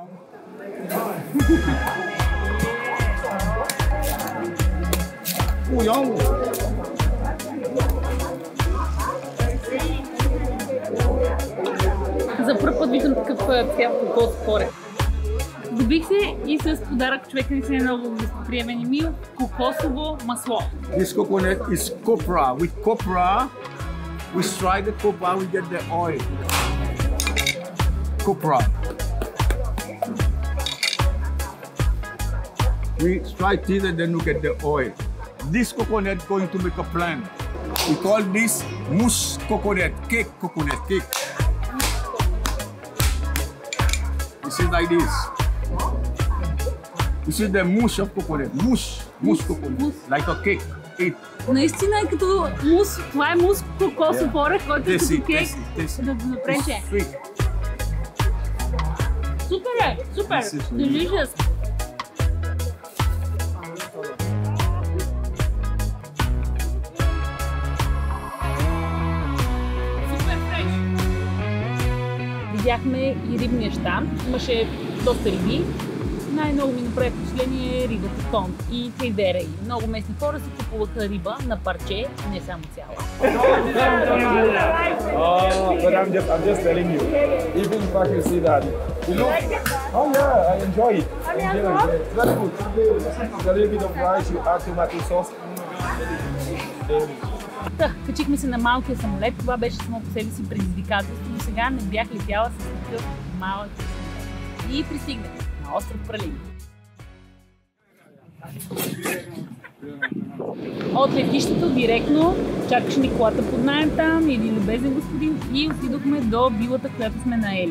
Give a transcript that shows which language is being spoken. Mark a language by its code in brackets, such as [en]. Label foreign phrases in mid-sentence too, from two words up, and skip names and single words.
[bg] За първ път виждам такъв цвят кокос в. Добих се и с подарък човека ни се е много гостоприемен Емил кокосово масло. [en] This coconut is copra. With copra, we strike the copra, we get the oil. Copra. We strike this and then we get the oil. This coconut going to make a plant. We call this mousse coconut cake. This is like this. This is the mousse of coconut. Mousse coconut. Like a cake. Eat. [bg] Наистина е като мус. Това е мус кокосов орех, който е като кек. Да напрече. Супер е! Супер! Delicious! Видяхме и рибния щанд. Имаше доста риби. Най-много ми направи впечатление рибата тон и хайдера. Много местни хора си купуваха риба на парче, не само цяла. [en] But I'm just telling you. Even if I can see that. You know? Oh yeah, I enjoy it. It's very good. It's a little bit of rice, you add tomato sauce. [bg] Качихме се на малкия самолет. Това беше само по себе си предизвикателство. До сега не бях летяла с такъв малък самолет. И пристигнах на остров Пралин. От летището директно чакаше ни колата под наем там, един любезен господин, и отидохме до вилата, която сме наели.